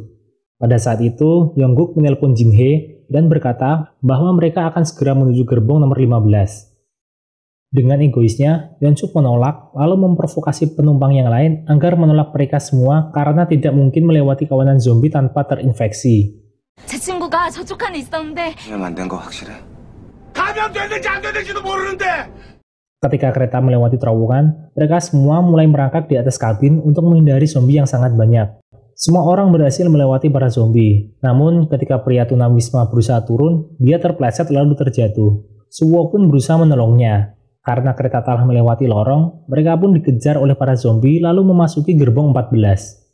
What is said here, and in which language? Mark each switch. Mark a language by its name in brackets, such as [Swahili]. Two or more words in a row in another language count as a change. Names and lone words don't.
[Indonesian] Pada saat itu, Yongguk menelpon Jin-hye dan berkata bahwa mereka akan segera menuju gerbong nomor 15. Dengan egoisnya, Yeon-suk menolak lalu memprovokasi penumpang yang lain agar menolak mereka semua karena tidak mungkin melewati kawanan zombie tanpa terinfeksi. [Korean] 제 친구가 저쪽 칸에 있었는데 안된 거 확실해? 감염됐는지 안 됐는지도 모르는데. [Indonesian] Ketika kereta melewati terowongan, mereka semua mulai merangkak di atas kabin untuk menghindari zombie yang sangat banyak. Semua orang berhasil melewati para zombie. Namun, ketika pria tunawisma berusaha turun, dia terpleset lalu terjatuh. Suwo pun berusaha menolongnya. Karena kereta telah melewati lorong, mereka pun dikejar oleh para zombie lalu memasuki gerbong 14.